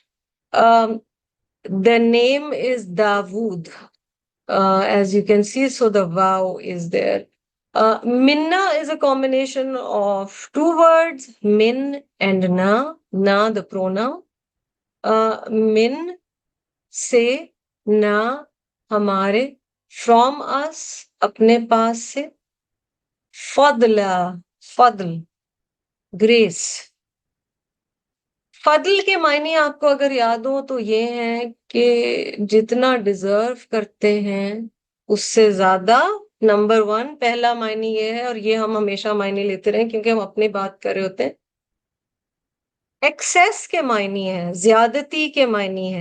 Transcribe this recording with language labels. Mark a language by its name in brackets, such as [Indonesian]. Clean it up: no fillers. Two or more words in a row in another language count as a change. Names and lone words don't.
[English] The name is Dawood, as you can see, so the waw is there. Minna is a combination of 2 words, min and na. Na, the pronoun. [Urdu] Min, se, na, hamare, [English] from us, [Urdu] اپنے پاس سے. [English] Fadla, fadl, grace. [Urdu] فضل کے معنی آپ کو اگر یاد ہو تو یہ ہیں کہ جتنا ڈیزرو کرتے ہیں اس سے زیادہ. نمبر 1 پہلا معنی یہ ہے، اور یہ ہم ہمیشہ معنی لیتے رہیں کیونکہ ہم اپنی بات کر رہے ہوتے ہیں. ایکسیس کے معنی ہے، زیادتی کے معنی ہے.